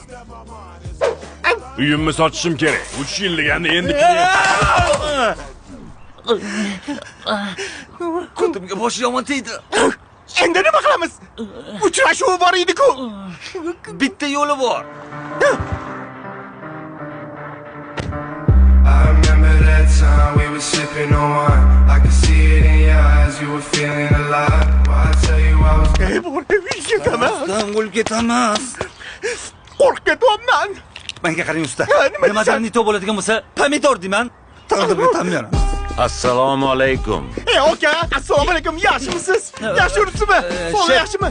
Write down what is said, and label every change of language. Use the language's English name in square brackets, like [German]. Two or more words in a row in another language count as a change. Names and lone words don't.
[Uzbek] Uyimni sotishim kerak. 3 yilligani endi Qo'timga boshi yomon tegdi. Endi nima qilamiz? Uchrashuv bor edi-ku. Bitta yo'li bor. [English] Time we were sipping on wine, I could see it in your eyes. You were feeling alive. Why I tell you I was. [Uzbek] Usta, o'lib ketaman. Qo'rqib ketyapman. Menga qarang usta. Nimadan nito bo'ladigan bo'lsa, pomidor deyman. Taqdirga tan beraman. Assalomu alaykum. Aka, assalomu alaykum. Yaxshimisiz? Yaxshi yuribsizmi? Sog'liq yaxshimi?